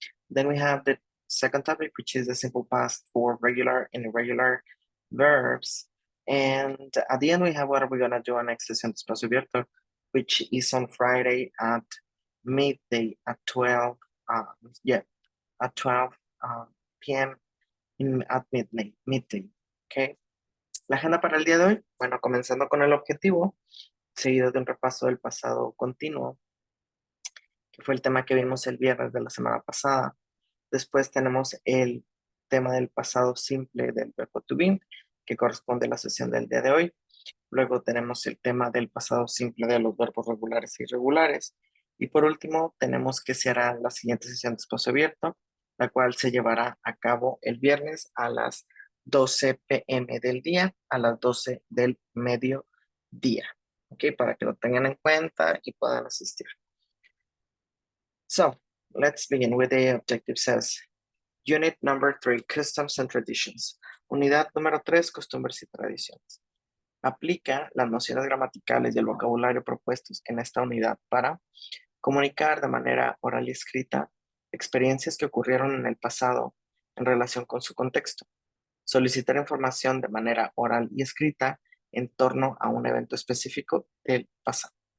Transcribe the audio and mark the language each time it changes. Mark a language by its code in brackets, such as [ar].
[en] Then we have the second topic, which is the simple past for regular and irregular verbs. And at the end, we have what are we gonna do on next session espacio abierto, which is on Friday at midday at 12, at 12 p.m. At midday, okay? [es] La agenda para el día de hoy, bueno, comenzando con el objetivo, seguido de un repaso del pasado continuo, que fue el tema que vimos el viernes de la semana pasada. Después tenemos el tema del pasado simple del verbo to be, que corresponde a la sesión del día de hoy. Luego tenemos el tema del pasado simple de los verbos regulares e irregulares. Y por último, tenemos que será la siguiente sesión de espacio abierto, la cual se llevará a cabo el viernes a las 12 p.m. del día, a las 12 del mediodía. ¿Ok? Para que lo tengan en cuenta y puedan asistir. [en] So, let's begin with the objective says, Unit number 3, Customs and Traditions. [es] Unidad número 3, Costumbres y Tradiciones. Aplica las nociones gramaticales y el vocabulario propuestos en esta unidad para comunicar de manera oral y escrita experiencias que ocurrieron en el pasado en relación con su contexto. Solicitar información de manera oral y escrita en torno a un evento específico del pasado.